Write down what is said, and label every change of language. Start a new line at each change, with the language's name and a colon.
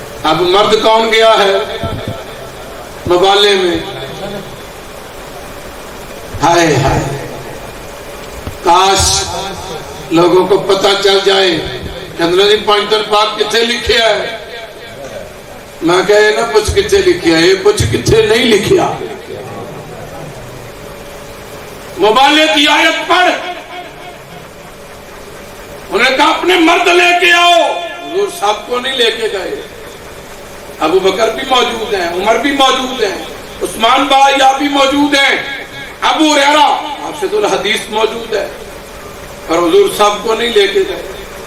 Hindi: अब मर्द कौन गया है मुबाले में? हाय हाय, काश लोगों को पता चल जाए
Punjabi: ਕਹਿੰਦੇ ਜੀ ਪੰਜਤਨ ਪਾਕ ਕਿੱਥੇ ਲਿਖਿਆ ਹੈ? ਮੈਂ ਕਿਹਾ ਇਹ ਨਾ ਪੁੱਛ ਕਿੱਥੇ ਲਿਖਿਆ, ਇਹ ਪੁੱਛ ਕਿੱਥੇ ਨਹੀਂ ਲਿਖਿਆ।
Hindi: मुबाले की आयत पढ़, उन्होंने कहा अपने मर्द लेके आओ। हुजूर साहब को नहीं लेके गए, अबू बकर भी मौजूद हैं, उमर भी मौजूद हैं, उस्मान भाई आप भी मौजूद हैं, अबू हुरैरा हाफिजुल हदीस मौजूद है, पर हुजूर साहब को नहीं लेके गए।